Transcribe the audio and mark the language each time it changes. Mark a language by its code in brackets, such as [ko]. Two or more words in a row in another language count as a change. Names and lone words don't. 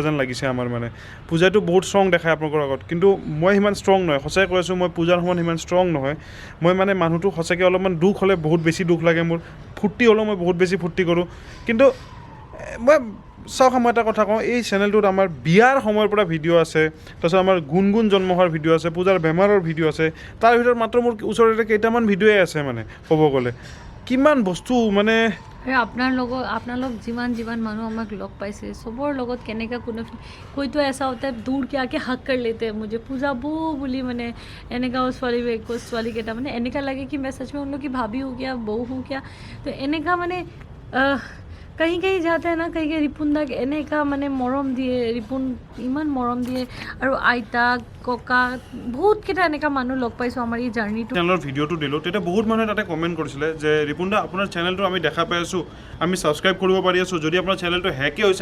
[as] যেন লাগিছে আমাৰ মানে পূজাটো বহুত ষ্ট্ৰং দেখায় আপোনালোকৰ আগত কিন্তু মই সিমান ষ্ট্ৰং নহয় সঁচাকৈ কৈ আছোঁ মই পূজাৰ সময়ত সিমান ষ্ট্ৰং নহয় মই মানে মানুহটো সঁচাকৈ অলপমান দুখ হ'লে বহুত বেছি দুখ লাগে মোৰ ফূৰ্তি হ'লেও মই বহুত বেছি ফূৰ্তি কৰোঁ কিন্তু মই চাওক মই এটা কথা কওঁ এই চেনেলটোত আমাৰ বিয়াৰ সময়ৰ পৰা ভিডিঅ' আছে তাৰপিছত আমাৰ গুণগুণ জন্ম হোৱাৰ ভিডিঅ' আছে পূজাৰ বেমাৰৰ ভিডিঅ' আছে তাৰ ভিতৰত মাত্ৰ মোৰ ওচৰতে কেইটামান ভিডিঅ'ই আছে মানে ক'ব গ'লে কিমান বস্তু মানে আৰু আপোনালোক যিমান মানুহ আমাক লগ পাইছে চবৰ লগত কেনেকৈ [hi] कोई तो ऐसा होता है दूर के आके हक कर लेते हैं मुझे पूजा बो बोली मैंने [as] এনেকা ছোৱালী কেইটা মানে এনেকা লাগে [hi] कि मैं सच में उन लोग की भाभी हूँ क्या बहू हूँ क्या तो [as] এনেকা মানে [hi] कहीं जाते हैं ना कहीं [as] ৰিপুণদাক এনেকা মানে মৰম দিয়ে ৰিপুণ ইমান মৰম দিয়ে আৰু আইতা ককা বহুত কেইটা এনেকা মানুহ লগ পাইছোঁ আমাৰ এই জাৰ্নিটো চেনেলৰ ভিডিঅ'টো দিলোঁ তেতিয়া বহুত মানুহে তাতে কমেণ্ট কৰিছিলে যে ৰিপুণদা আপোনাৰ চেনেলটো আমি দেখা পাই আছোঁ আমি ছাবস্ক্ৰাইব কৰিব পাৰি আছোঁ যদি আপোনাৰ চেনেলটো হেকে হৈছে